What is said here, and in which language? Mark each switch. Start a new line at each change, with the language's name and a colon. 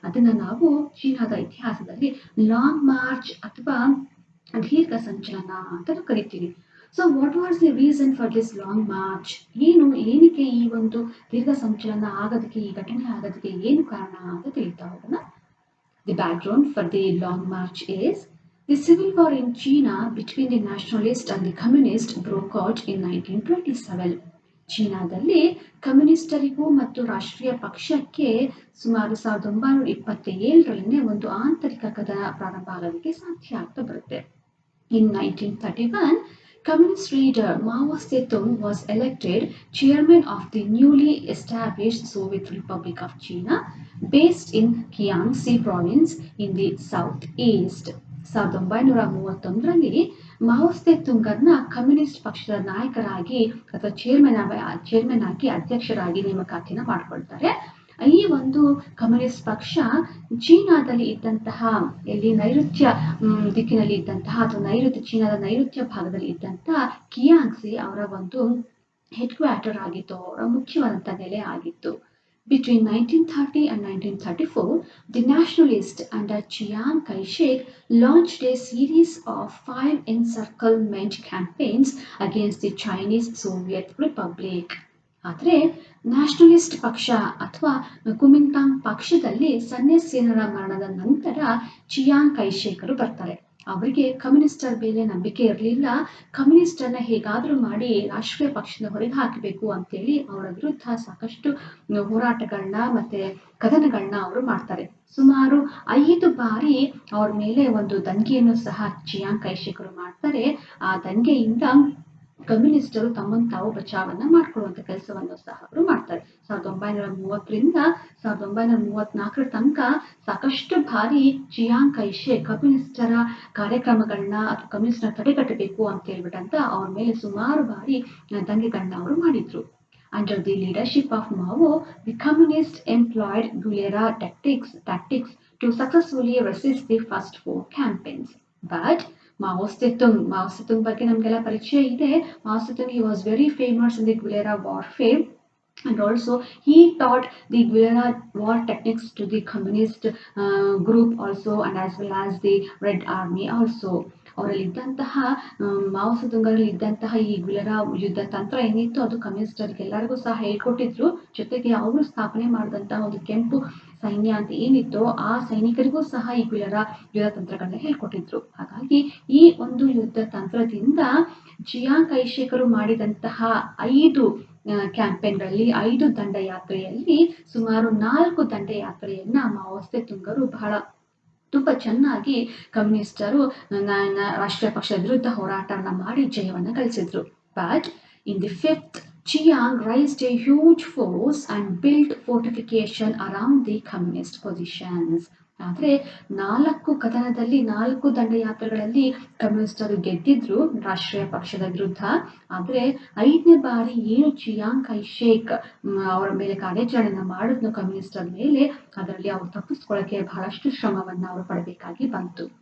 Kannada: ಅದನ್ನ ನಾವು ಚೀನಾದ ಇತಿಹಾಸದಲ್ಲಿ ಲಾಂಗ್ ಮಾರ್ಚ್ ಅಥವಾ ದೀರ್ಘ ಸಂಚಲನ ಅಂತ ಕರಿತೀವಿ.
English: So what was the reason for this long march?
Kannada: ಏನಕ್ಕೆ ಈ ಒಂದು ದೀರ್ಘ ಸಂಚಲನ ಆಗೋದಕ್ಕೆ, ಈ ಘಟನೆ ಆಗೋದಕ್ಕೆ ಏನು ಕಾರಣ ಅಂತ ತಿಳಿತಾ ಹೋಗೋಣ.
English: The background for the Long March is the civil war in China between the nationalists and the communists broke out in 1927.
Kannada: ಚೀನಾದಲ್ಲಿ ಕಮ್ಯುನಿಸ್ಟರಿಗೂ ಮತ್ತು ರಾಷ್ಟ್ರೀಯ ಪಕ್ಷಕ್ಕೆ ಸುಮಾರು 1927ರಲ್ಲಿ ಒಂದು ಆಂತರಿಕ ಕದನ ಪ್ರಾರಂಭ ಆಗೋದಕ್ಕೆ ಸಾಧ್ಯ ಆಗ್ತಾ ಬರುತ್ತೆ.
English: In 1931, Communist leader Mao Zedong was elected chairman of the newly established Soviet Republic of China, based in Jiangxi province in the southeast.
Kannada: 1931ರಲ್ಲಿ Mao ಸೆತುಂಗರ್ನ communist ಪಕ್ಷದ ನಾಯಕರಾಗಿ ಅಥವಾ ಚೇರ್ಮನ್ ಆಗಿ ಅಧ್ಯಕ್ಷರಾಗಿ ನೇಮಕಾತಿನ ಮಾಡ್ಕೊಳ್ತಾರೆ. ಈ ಒಂದು ಕಮ್ಯುನಿಸ್ಟ್ ಪಕ್ಷ ಚೀನಾದಲ್ಲಿ ಇದ್ದಂತಹ ನೈಋತ್ಯ ದಿಕ್ಕಿನಲ್ಲಿ ಇದ್ದಂತಹ ಅಥವಾ ಚೀನಾದ ನೈಋತ್ಯ ಭಾಗದಲ್ಲಿ ಇದ್ದಂತಹ ಕಿಯಾಂಗ್ಸಿ ಅವರ ಒಂದು ಹೆಡ್ ಕ್ವಾರ್ಟರ್ ಆಗಿತ್ತು, ಅವರ ಮುಖ್ಯವಾದಂತಹ ನೆಲೆ ಆಗಿತ್ತು.
English: Between 1930 and 1934, the nationalists under Chiang Kai-shek launched a series of 5 encirclement campaigns against the Chinese Soviet Republic.
Kannada: ಆದರೆ ನ್ಯಾಷನಲಿಸ್ಟ್ ಪಕ್ಷ ಅಥವಾ ಕುಮಿಂಟಾಂಗ್ ಪಕ್ಷದಲ್ಲಿ ಸನ್ಯಾಸಿಯನರ ಮರಣದ ನಂತರ ಚಿಯಾಂಗ್ ಕೈಶೇಕರು ಬರ್ತಾರೆ. ಅವರಿಗೆ ಕಮ್ಯುನಿಸ್ಟರ ಮೇಲೆ ನಂಬಿಕೆ ಇರಲಿಲ್ಲ. ಕಮ್ಯುನಿಸ್ಟರನ್ನ ಹೇಗಾದ್ರೂ ಮಾಡಿ ರಾಷ್ಟ್ರೀಯ ಪಕ್ಷದ ಹೊರಗೆ ಹಾಕಬೇಕು ಅಂತೇಳಿ ಅವರ ವಿರುದ್ಧ ಸಾಕಷ್ಟು ಹೋರಾಟಗಳನ್ನ ಮತ್ತೆ ಕದನಗಳನ್ನ ಅವರು ಮಾಡ್ತಾರೆ. ಸುಮಾರು 5 ಬಾರಿ ಅವ್ರ ಮೇಲೆ ಒಂದು ದಂಗೆಯನ್ನು ಸಹ ಚಿಯಾಂಗ್ ಕೈಶೇಕರು ಮಾಡ್ತಾರೆ. ಆ ದಂಗೆಯಿಂದ ಕಮ್ಯುನಿಸ್ಟರು ತಮ್ಮನ್ನು ತಾವು ಬಚಾವನ್ನ ಮಾಡ್ಕೊಳ್ಳುವಂತ ಕೆಲಸವನ್ನು ಸಹ ಅವರು ಮಾಡ್ತಾರೆ. 1930ರಿಂದ 1934 ತನಕ ಸಾಕಷ್ಟು ಬಾರಿ ಚಿಯಾಂಗ್ ಕೈಶೇಕ್ ಕಮ್ಯುನಿಸ್ಟರ ಕಾರ್ಯಕ್ರಮಗಳನ್ನ ಅಥವಾ ಕಮ್ಯುನಿಸ್ಟರ ತಡೆಗಟ್ಟಬೇಕು ಅಂತ ಹೇಳ್ಬಿಟ್ಟಂತ ಅವ್ರ ಮೇಲೆ ಸುಮಾರು ಬಾರಿ ದಂಗೆಗಳನ್ನ ಅವರು ಮಾಡಿದ್ರು.
English: Under the leadership of Mao, the communists employed guerrilla tactics to successfully resist the first 4 campaigns.
Kannada: But Mao Zedong ಬಗ್ಗೆ ನಮಗೆಲ್ಲ ಪರಿಚಯ ಇದೆ.
English: Mao Zedong, he was very famous in the guerrilla warfare, and also he taught the guerrilla war techniques to the communist group also, and as well as the Red Army also.
Kannada: ಅವರಲ್ಲಿ ಇದ್ದಂತಹ Mao ಸೆತುಂಗರಲ್ಲಿ ಇದ್ದಂತಹ ಈ ಗುಲೆರಾ ಯುದ್ಧ ತಂತ್ರ ಏನಿತ್ತು ಅದು ಕಮ್ಯುನಿಸ್ಟರಿಗೆ ಎಲ್ಲರಿಗೂ ಸಹ ಹೇಳ್ಕೊಟ್ಟಿದ್ರು. ಜೊತೆಗೆ ಅವರು ಸ್ಥಾಪನೆ ಮಾಡಿದಂತಹ ಒಂದು ಕೆಂಪು ಸೈನ್ಯ ಅಂತ ಏನಿತ್ತು ಆ ಸೈನಿಕರಿಗೂ ಸಹ ಈ ಗುಲೆರಾ ಯುದ್ಧ ತಂತ್ರಗಳನ್ನ ಹೇಳ್ಕೊಟ್ಟಿದ್ರು. ಹಾಗಾಗಿ ಈ ಒಂದು ಯುದ್ಧ ತಂತ್ರದಿಂದ ಚಿಯಾಂಗ್ ಕೈಶೇಕರು ಮಾಡಿದಂತಹ 5 ಕ್ಯಾಂಪೇನ್ಗಳಲ್ಲಿ 5 ದಂಡಯಾತ್ರೆಯಲ್ಲಿ ಸುಮಾರು 4 ದಂಡಯಾತ್ರೆಯನ್ನ ಮಾವೋ ಸೆತುಂಗರು ತುಂಬಾ ಚೆನ್ನಾಗಿ ಕಮ್ಯುನಿಸ್ಟರು ರಾಷ್ಟ್ರೀಯ ಪಕ್ಷದ ವಿರುದ್ಧ ಹೋರಾಟವನ್ನ ಮಾಡಿ ಜಯವನ್ನ ಗಳಿಸಿದ್ರು.
English: But in the 5th, Chiang raised a huge force and built fortification around the communist positions.
Kannada: ಆದ್ರೆ 4 ಕದನದಲ್ಲಿ 4 ದಂಡಯಾತ್ರೆಗಳಲ್ಲಿ ಕಮ್ಯುನಿಸ್ಟರು ಗೆದ್ದಿದ್ರು ರಾಷ್ಟ್ರೀಯ ಪಕ್ಷದ ವಿರುದ್ಧ. ಆದ್ರೆ 5ನೇ ಬಾರಿ ಏನು ಚಿಯಾಂಗ್ ಕೈಶೇಕ್ ಅವರ ಮೇಲೆ ಕಾರ್ಯಾಚರಣೆಯನ್ನ ಮಾಡಿದ್ನು ಕಮ್ಯುನಿಸ್ಟರ ಮೇಲೆ, ಅದರಲ್ಲಿ ಅವರು ತಪ್ಪಿಸ್ಕೊಳ್ಳಕ್ಕೆ ಬಹಳಷ್ಟು ಶ್ರಮವನ್ನ ಅವರು ಪಡಬೇಕಾಗಿ ಬಂತು.